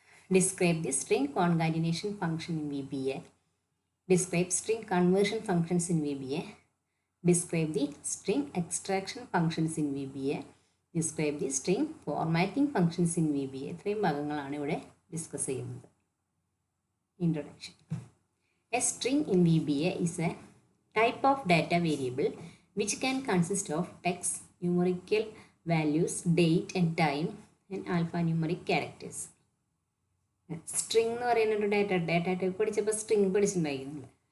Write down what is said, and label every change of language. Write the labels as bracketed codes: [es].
[en] Describe the string concatenation function in VBA. Describe string conversion functions in VBA. Describe the string extraction functions in VBA. Describe the string formatting functions in VBA. [ml] ഇത്രയും ഭാഗങ്ങളാണ് ഇവിടെ discuss ചെയ്യുന്നത്. [en] Introduction. A string in VBA is a type of data variable which can consist of text, numerical values, date and time, and alphanumeric characters. [ml] String എന്ന് പറയുന്ന ഒരു data type പഠിച്ചപ്പോൾ string പഠിച്ചിട്ടുണ്ടായിരുന്നു.